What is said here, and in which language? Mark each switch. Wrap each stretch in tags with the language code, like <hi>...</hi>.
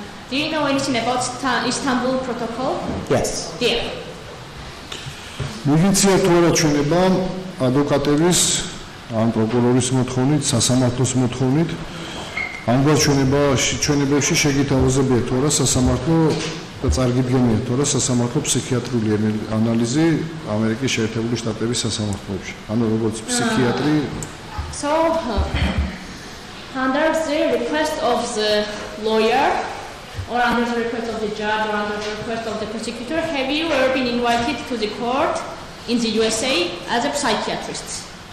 <en>Do you know anything about Istanbul Protocol? Yes. Yeah.</en> <ka>მიგიცია თუ არა ჩვენება ადვოკატების ან პროკურორის მოთხოვნით, სასამართლოს მოთხოვნით, ამგვარ ჩვენებებში შეგითავაზებია თუ არა სასამართლო და წარგიდგენია თუ არა სასამართლო ფსიქიატრიული ანალიზი ამერიკის შეერთებული შტატების სასამართლოებში. ანუ როგორც ფსიქიატრი.</ka> <en>So under the request of the lawyer or under the request of the judge or under the request of the prosecutor, have you ever been invited to the court in the USA as a psychiatrist?</en>